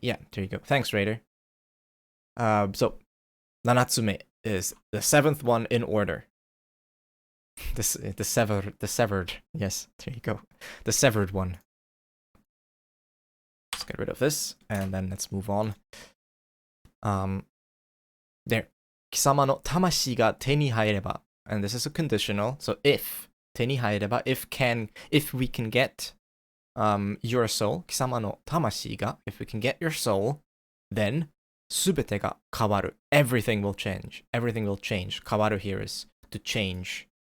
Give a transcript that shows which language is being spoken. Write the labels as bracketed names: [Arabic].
[English] Yeah, there you go. Thanks, Raider. So 7つ目 is the seventh one in order. The severed. Yes, there you go. The severed one. Let's get rid of this, and then let's move on. There. [Japanese] 貴様の魂が手に入れば. [English] And this is a conditional. So if 手に入れば, if we can get your soul, [Japanese] 貴様の魂が, [English] if we can get your soul, then [Japanese] すべてが変わる. [English] Everything will change. Everything will change. 変わる here is to change.